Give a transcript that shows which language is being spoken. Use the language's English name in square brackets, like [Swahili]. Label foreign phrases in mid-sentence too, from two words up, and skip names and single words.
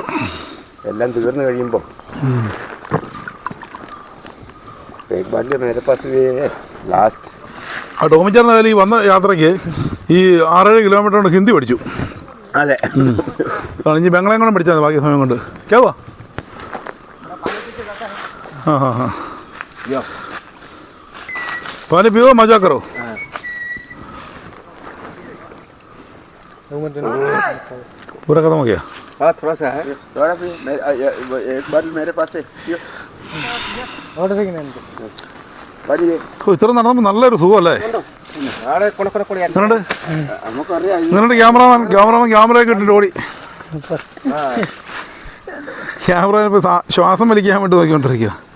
[Malayalam] എല്ലാം തീർന്നു കഴിയുമ്പോൾ ലാസ്റ്റ് ആ ടോമിച്ചാറിനായാലും ഈ വന്ന യാത്രയ്ക്ക് ഈ 6-7 കിലോമീറ്റർ കൊണ്ട് ഹിന്ദി പഠിച്ചു. അതെ, ഇനി ബംഗ്ലാം കൂടെ പഠിച്ചാൽ ബാക്കി സമയം കൊണ്ട് കേവാ. [Hindi] पानी पियो, मजा करो. पूरा खत्म हो गया? हाँ, थोड़ा सा है. थोड़ा भी एक बार मेरे पास है. [Malayalam] ഇത്ര നടന്നപ്പോൾ നല്ലൊരു സുഖമല്ലേ? നിങ്ങളുടെ ക്യാമറമാൻ ക്യാമറയൊക്കെ ഇട്ടിട്ട് ഓടി. ക്യാമറ ഇപ്പോൾ ശ്വാസം വലിക്കാൻ വേണ്ടി നോക്കിക്കൊണ്ടിരിക്കുക.